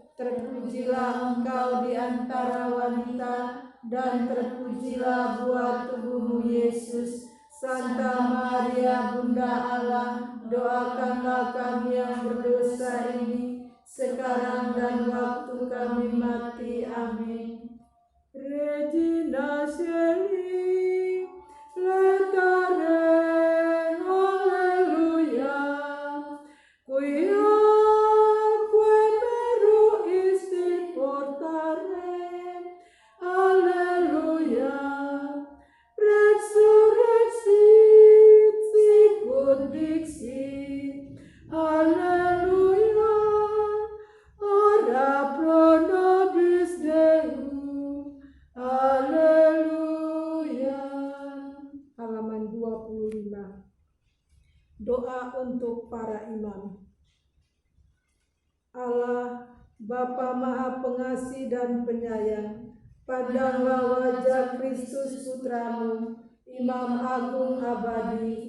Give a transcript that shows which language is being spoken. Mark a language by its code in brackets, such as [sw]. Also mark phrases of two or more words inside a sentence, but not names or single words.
[id] Terpujilah engkau di antara wanita, dan terpujilah buah tubuhmu Yesus. Santa Maria, Bunda Allah, doakanlah kami yang berdosa ini, sekarang dan waktu kami mati. Amin. [la] Regina Caeli, letare, alleluia, quia meru isti portare, alleluia, resurrexit, sicut dixit, alleluia, ora pro nobis Deum, alleluia. [id] Halaman 25. Doa untuk para imam. Allah, Bapa Maha Pengasih dan Penyayang, pandanglah wajah Kristus Putramu, Imam Agung Abadi.